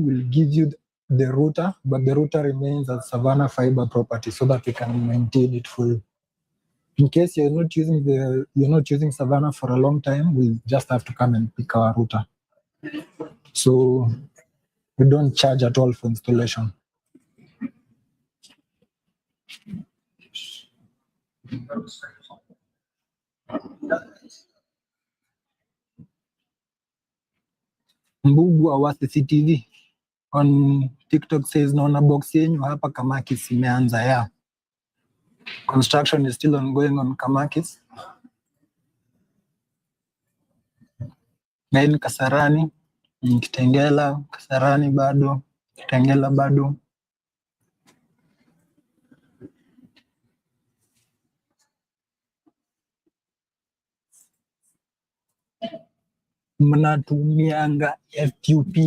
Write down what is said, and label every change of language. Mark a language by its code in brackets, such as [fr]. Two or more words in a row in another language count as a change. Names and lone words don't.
[en] We'll give you the router, but the router remains as Savanna Fibre property so that we can maintain it full. In case you're not using Savanna for a long time, we'll just have to come and pick our router. So we don't charge at all for installation. [sw] Mbugua wa CCTV [en] on TikTok says [sw] naona box yenyu hapa Kamakis imeanza ya. [en] Construction is still ongoing on Kamakis. Then Kasarani, Kitengela, Kasarani bado, Kitengela bado. [sw] Mnatumianga FUP.